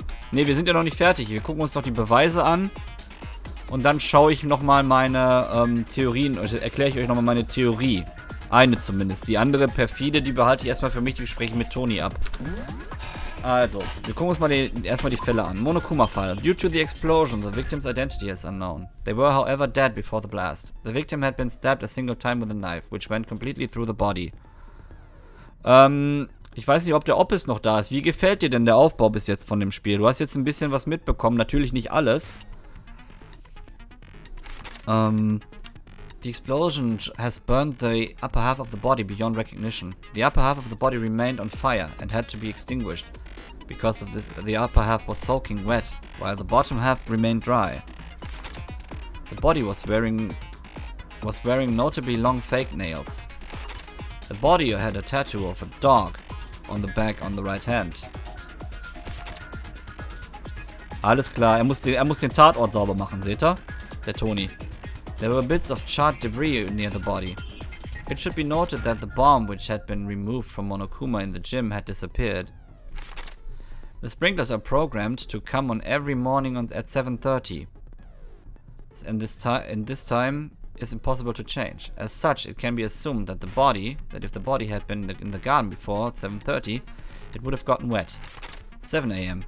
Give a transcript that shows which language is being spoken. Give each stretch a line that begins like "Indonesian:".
German: Ne, wir sind ja noch nicht fertig. Wir gucken uns noch die Beweise an. Und dann schaue ich nochmal meine Theorien, also erkläre ich euch nochmal meine Theorie. Eine zumindest. Die andere perfide, die behalte ich erstmal für mich, die bespreche ich mit Toni ab. Also, wir gucken uns mal erstmal die Fälle an. Monokuma-Fall.
English: Due to the explosion, the victim's identity is unknown. They were, however, dead before the blast. The victim had been stabbed a single time with a knife, which went completely through the body.
German: Ich weiß nicht, ob der Oppis noch da ist. Wie gefällt dir denn der Aufbau bis jetzt von dem Spiel? Du hast jetzt ein bisschen was mitbekommen. Natürlich nicht alles.
English: The explosion has burned the upper half of the body beyond recognition. The upper half of the body remained on fire and had to be extinguished. Because of this, the upper half was soaking wet, while the bottom half remained dry. The body was wearing notably long fake nails. The body had a tattoo of a dog on the back on the right hand.
German: Alles klar, er muss den Tatort sauber machen, seht ihr? Der Toni.
English: There were bits of charred debris near the body. It should be noted that the bomb which had been removed from Monokuma in the gym had disappeared. The sprinklers are programmed to come on every morning at 7:30. And this time is impossible to change. As such, it can be assumed that if the body had been in the garden before 7:30, it would have gotten wet. 7 a.m.